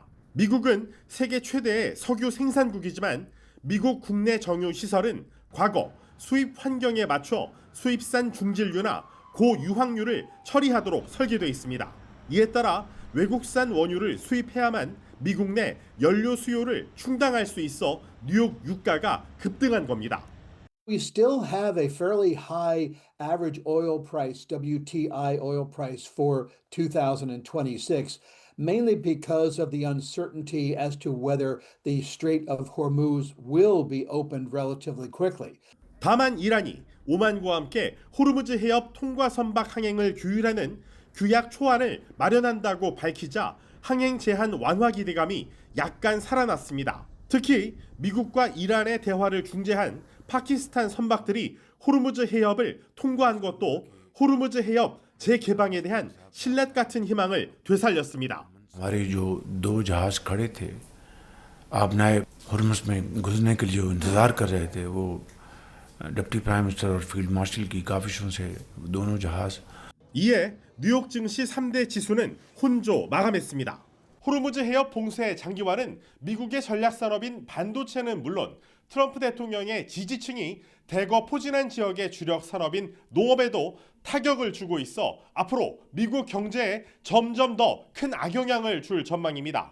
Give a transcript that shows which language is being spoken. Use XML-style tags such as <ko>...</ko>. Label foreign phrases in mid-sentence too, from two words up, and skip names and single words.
<ko>미국은 세계 최대의 석유 생산국이지만 미국 국내 정유 시설은 과거 수입 환경에 맞춰 수입산 중진류나 고유황유를 처리하도록 설계되어 있습니다. 이에 따라 외국산 원유를 수입해야만 미국 내 연료 수요를 충당할 수 있어 뉴욕 유가가 급등한 겁니다.</ko> <en>We still have a fairly high average oil price, WTI oil price for 2026, mainly because of the uncertainty as to whether the Strait of Hormuz will be opened relatively quickly.</en> <ko>다만 이란이 오만과 함께 호르무즈 해협 통과 선박 항행을 규율하는 규약 초안을 마련한다고 밝히자 항행 제한 완화 기대감이 약간 살아났습니다. 특히 미국과 이란의 대화를 중재한 파키스탄 선박들이 호르무즈 해협을 통과한 것도 호르무즈 해협 재개방에 대한 신뢰 같은 희망을 되살렸습니다.</ko> <ur>ہمارے جو دو جہاز کھڑے تھے آبنائے ہرمز میں گھسنے کے لیے انتظار کر رہے تھے وہ</ur> <en>deputy prime minister</en> <ur>और</ur> <en>field marshal</en> <ur>کی کاوشوں سے دونوں جہاز</ur> <ko>이에 뉴욕 증시 3대 지수는 혼조 마감했습니다. 호르무즈 해협 봉쇄 장기화는 미국의 전략산업인 반도체는 물론 트럼프 대통령의 지지층이 대거 포진한 지역의 주력 산업인 농업에도 타격을 주고 있어 앞으로 미국 경제에 점점 더 큰 악영향을 줄 전망입니다.</ko>